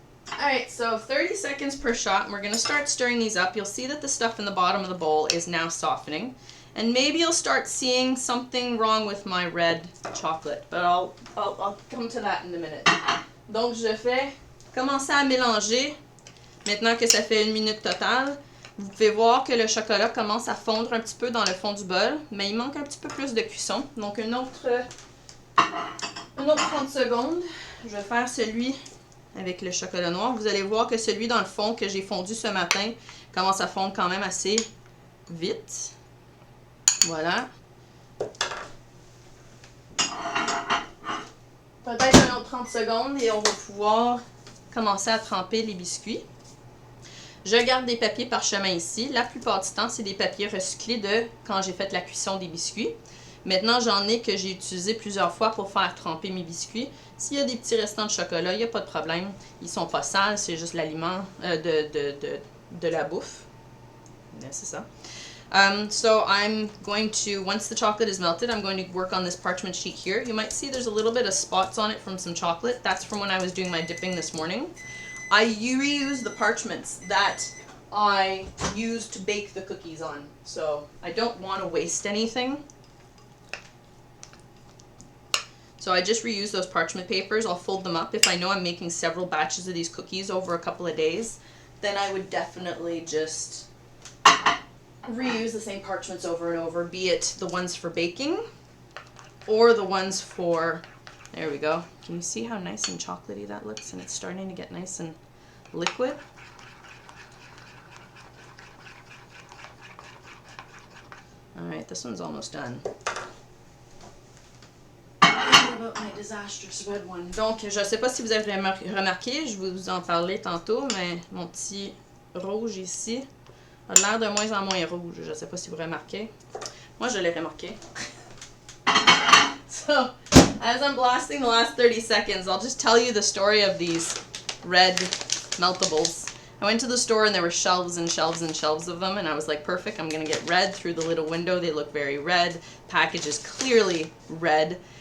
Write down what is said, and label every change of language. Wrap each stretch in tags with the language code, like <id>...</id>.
<en>Alright, so 30 seconds per shot, and we're going to start stirring these up. You'll see that the stuff in the bottom of the bowl is now softening. And maybe you'll start seeing something wrong with my red chocolate, but I'll come to that in a minute.</en> <fr>Donc, je vais commencer à mélanger. Maintenant que ça fait 1 minute totale, vous pouvez voir que le chocolat commence à fondre un petit peu dans le fond du bol, mais il manque un petit peu plus de cuisson. Donc, une autre 30 secondes. Je vais faire celui avec le chocolat noir. Vous allez voir que celui dans le fond que j'ai fondu ce matin commence à fondre quand même assez vite. Voilà. Peut-être un autre 30 secondes et on va pouvoir commencer à tremper les biscuits. Je garde des papiers parchemin ici. La plupart du temps, c'est des papiers recyclés de quand j'ai fait la cuisson des biscuits. Maintenant, j'en ai que j'ai utilisé plusieurs fois pour faire tremper mes biscuits. S'il y a des petits restants de chocolat, il n'y a pas de problème. Ils sont pas sales, c'est juste l'aliment de la bouffe. C'est ça.</fr> <en>So I'm going to, once the chocolate is melted, I'm going to work on this parchment sheet here. You might see there's a little bit of spots on it from some chocolate. That's from when I was doing my dipping this morning. I reuse the parchments that I used to bake the cookies on. So I don't want to waste anything. So I just reuse those parchment papers. I'll fold them up. If I know I'm making several batches of these cookies over a couple of days, then I would definitely just reuse the same parchments over and over, be it the ones for baking or the ones for, there we go. Can you see how nice and chocolatey that looks? And it's starting to get nice and liquid. All right, this one's almost done. About my disastrous red one.</en> <fr>Donc, je ne sais pas si vous avez remarqué, je vais vous en parler tantôt, mais mon petit rouge ici a l'air de moins en moins rouge. Je ne sais pas si vous remarquez. Moi, je l'ai remarqué.</fr> <en>So, as I'm blasting the last 30 seconds, I'll just tell you the story of these red meltables. I went to the store and there were shelves and shelves and shelves of them, and I was like, perfect, I'm going to get red through the little window. They look very red. Package is clearly red.</en>